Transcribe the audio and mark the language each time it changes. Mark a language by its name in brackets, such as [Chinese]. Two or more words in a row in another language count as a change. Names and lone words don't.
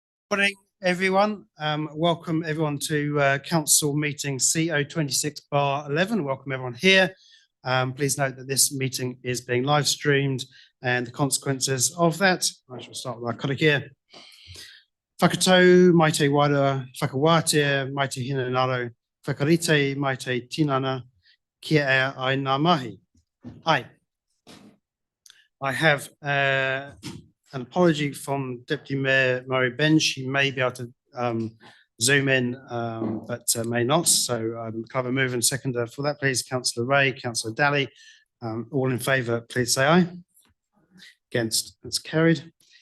[English] Morning, everyone. Welcome everyone to Council meeting CO26/11. Welcome everyone here. Please note that this meeting is being live streamed and the consequences of that. I shall start with our karakia. [Māori] Whakatau, mai te wairua, whakawātea, mai te hinanaro, whakarite, mai te tinana, kia ea ai ngā mahi. Ai. [English] I have an apology from Deputy Mayor Murray Benn. She may be able to zoom in, but may not. So can I have a mover and seconder for that, please? Councillor Ray, Councillor Daly. All in favour, please say aye. Against, that's carried.